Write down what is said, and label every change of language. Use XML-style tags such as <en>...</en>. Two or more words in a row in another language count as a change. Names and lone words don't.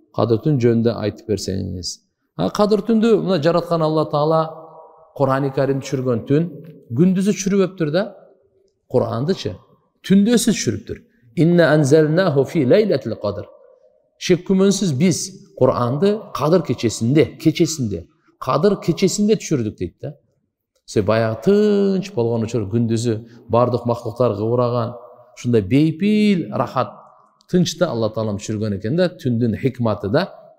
<ky>Кадыр түн жөнүндө айтып берсеңиз. Кадыр түндү мына жараткан Алла Таала Кур'ан-ы Карим түшүргөн түн күндүзү түшүрүптүр да. Кур'андычы түндөсү түшүрүптүр.</ky> <ar>إنا أنزلناه في ليلة القدر.</ar> <ky>Шек күмөнсүз биз Кур'анды Кадыр кечесинде, Кадыр кечесинде түшүрдүк дейт да. Баягы тынч болгон учур күндүзү бардык мактуктар кыбыраган, ушундай бейпил, рахат, тынчта Алла Таалам түшүргөн экен да, түндүн хикматы да.</ky>